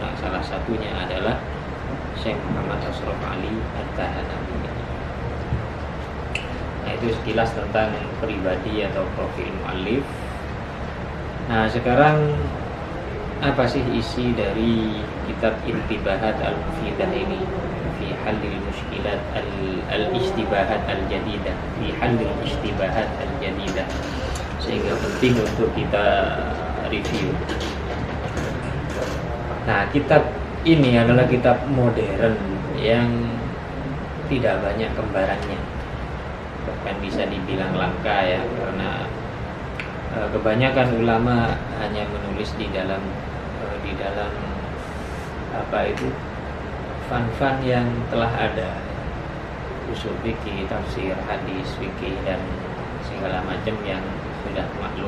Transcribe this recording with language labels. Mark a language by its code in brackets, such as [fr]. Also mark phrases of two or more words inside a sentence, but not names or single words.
[id] Nah, salah satunya adalah Syekh Muhammad Ashraf Ali At-Tahanawi. Nah, itu sekilas tentang pribadi atau profil muallif. Nah, sekarang apa sih isi dari kitab Intibahat Al-Mufidah ini fi halil mushkilat al-istibahat al-jadidah, fi halil istibahat al-jadidah, sehingga penting untuk kita review. Nah, kitab ini adalah kitab modern yang tidak banyak kembarannya, bahkan bisa dibilang langka, ya, karena kebanyakan ulama hanya menulis di dalam apa itu fan-fan yang telah ada, usul fikih, tafsir, hadis, fikih, dan segala macam yang sudah maklum.